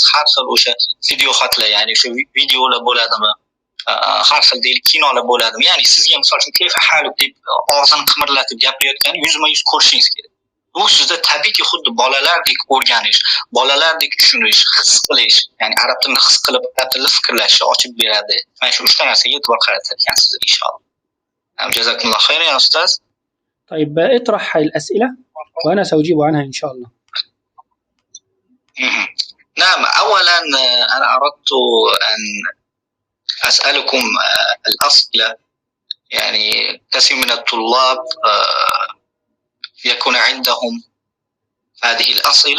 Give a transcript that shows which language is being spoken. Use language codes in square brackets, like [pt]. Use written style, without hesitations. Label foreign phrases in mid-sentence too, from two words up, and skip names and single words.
[uz] Har xil o'sha video xatlar, ya'ni o'sha videolar bo'ladimi, har xil deylik kinolar bo'ladimi, ya'ni sizga misol uchun [ar] كيف حالك [uz] deb og'zini qimirlatib gapirayotganini 100% ko'rishingiz kerak. Bu sizda tabiiyki xuddi bolalardek o'rganish, bolalardek tushunish, his qilish, ya'ni arab tilini his qilib, arab tilida fikrlashni ochib beradi. Mana shu 3 ta narsaga e'tibor qaratar ekansiz inshaalloh. [ar] جزاكم الله خيرا يا أستاذ. طيب اطرح الأسئلة وأنا سأجيب عنها إن شاء الله. نعم، أولا أنا أردت أن أسألكم الأسئلة. يعني كثير من الطلاب يكون عندهم هذه الأسئلة.